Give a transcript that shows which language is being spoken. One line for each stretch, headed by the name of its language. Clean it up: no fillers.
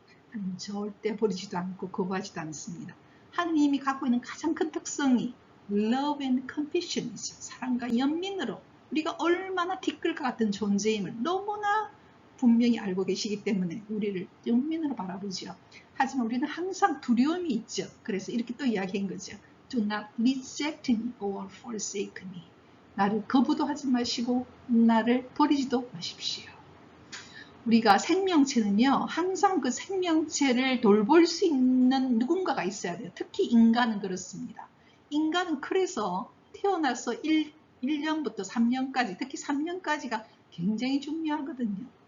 Korean: 하나님 절대 버리지도 않고 거부하지도 않습니다. 하나님이 갖고 있는 가장 큰 특성이
English: love and compassion
Korean: 이죠. 사랑과 연민으로 우리가 얼마나 티끌과 같은 존재임을 너무나 분명히 알고 계시기 때문에 우리를 연민으로 바라보죠. 하지만 우리는 항상 두려움이 있죠. 그래서 이렇게 또 이야기한 거죠.
English: Do not reject me or forsake me.
Korean: 나를 거부도 하지 마시고 나를 버리지도 마십시오. 우리가 생명체는요, 항상 그 생명체를 돌볼 수 있는 누군가가 있어야 돼요. 특히 인간은 그렇습니다. 인간은 그래서 태어나서 1년부터 3년까지, 특히 3년까지가 굉장히 중요하거든요.